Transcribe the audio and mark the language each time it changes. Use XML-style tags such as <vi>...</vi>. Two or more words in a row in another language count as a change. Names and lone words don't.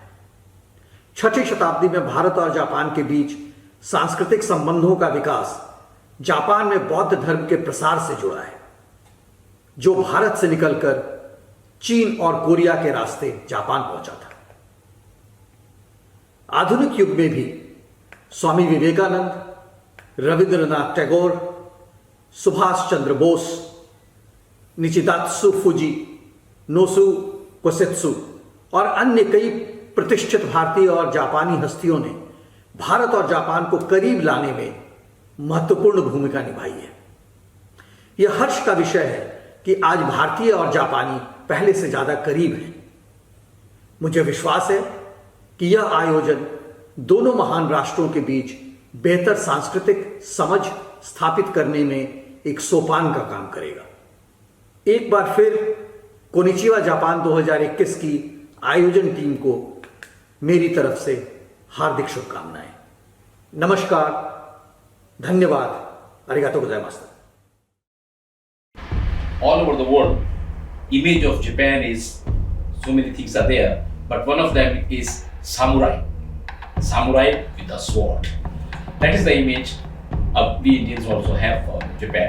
<hi>6ठी शताब्दी में भारत और जापान के बीच सांस्कृतिक संबंधों का विकास जापान में बौद्ध धर्म के प्रसार से जुड़ा है, जो भारत से निकलकर चीन और कोरिया के रास्ते जापान पहुंचा था। आधुनिक युग में भी स्वामी विवेकानंद, रविंद्रनाथ टैगोर, सुभाष चंद्र बोस, निचिदात्सु फुजी, नोसु कोसेत्सु और अन्य कई प्रतिष्ठित भारतीय और जापानी हस्तियों ने भारत और जापान को करीब लाने में महत्वपूर्ण भूमिका निभाई है। यह हर्ष का विषय है कि आज भारतीय और जापानी पहले से ज्यादा करीब हैं। मुझे विश्वास है कि यह आयोजन दोनों महान राष्ट्रों के बीच बेहतर सांस्कृतिक समझ स्थापित करने में एक सोपान का काम करेगा। एक बार फिर कोनिचिवा जापान 2021 की आयोजन टीम को मेरी तरफ से हार्दिक शुभकामनाएं। नमस्कार, धन्यवाद,</hi> <ja>ありがとうございます.</ja> <en>All over the world, image of Japan is, so many things are there, but one of them is samurai. Samurai with a sword. That is the image we Indians also have of Japan.</en>